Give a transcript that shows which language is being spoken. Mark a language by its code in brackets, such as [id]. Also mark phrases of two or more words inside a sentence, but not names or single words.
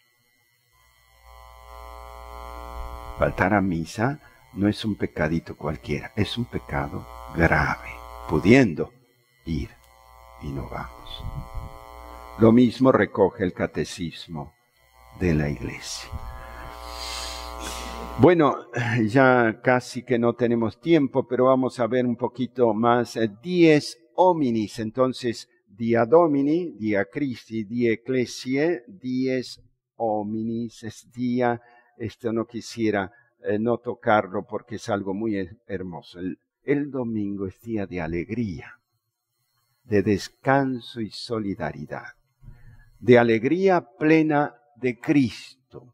[es] Faltar a misa no es un pecadito cualquiera, es un pecado grave, pudiendo ir y no vamos. Lo mismo recoge el catecismo de la Iglesia. Bueno, ya casi que no tenemos tiempo, pero vamos a ver un poquito más. [la] Dies hominis, [es] entonces, [la] dia Domini, dia Christi, dia Ecclesiae, dies hominis, [es] es día, esto no quisiera no tocarlo porque es algo muy hermoso. El domingo es día de alegría, de descanso y solidaridad, de alegría plena de Cristo.